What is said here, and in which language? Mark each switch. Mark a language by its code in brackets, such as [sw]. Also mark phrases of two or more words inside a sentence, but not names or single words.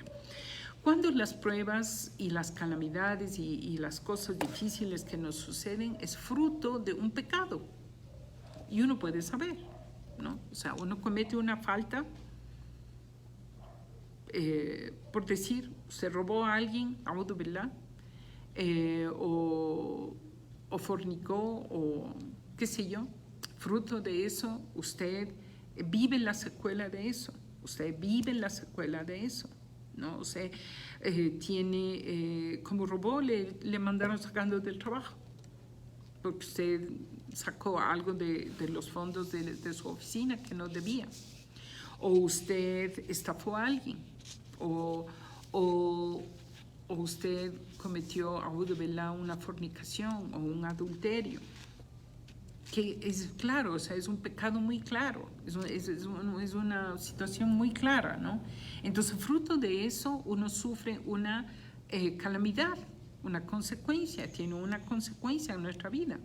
[es] Cuando las pruebas y las calamidades y las cosas difíciles que nos suceden es fruto de un pecado. Y uno puede saber, ¿no? O sea, uno comete una falta, por decir, se robó a alguien, [ar] أعوذ بالله, [es] o fornicó, o qué sé yo. Fruto de eso, usted vive la secuela de eso. Usted vive la secuela de eso, ¿no? Usted como robó, le mandaron sacando del trabajo, porque usted sacó algo de los fondos de su oficina que no debía. O usted estafó a alguien, o usted cometió, [ar] أعوذ بالله, [es] una fornicación o un adulterio. Que es claro, o sea, es un pecado muy claro, es una situación muy clara, ¿no? Entonces, fruto de eso, uno sufre una calamidad, una consecuencia, tiene una consecuencia en nuestra vida.